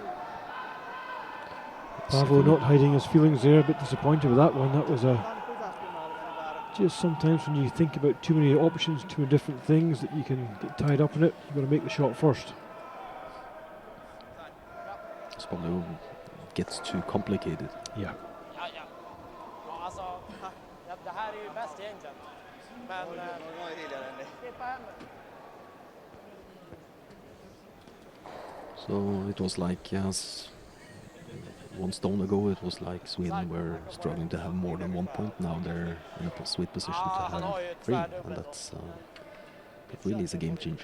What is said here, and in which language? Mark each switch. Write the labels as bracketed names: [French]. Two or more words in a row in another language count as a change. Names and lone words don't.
[English] Pavo not hiding his feelings there, a bit disappointed with that one. That was just sometimes when you think about too many options, too many different things, that you can get tied up in it. You've got to make the shot first. It's probably gets too complicated. Yeah. [Swedish] Ja, ja. Ja, alltså, ja, det här är ju bäst egentligen. Men [Finnish] Noin hiljaa niin. [Swedish] klippa hem. [English] So it was like one stone ago it was like Sweden were struggling to have more than 1 point. Now they're in a sweet position to have 3, and that's it really is a game changer.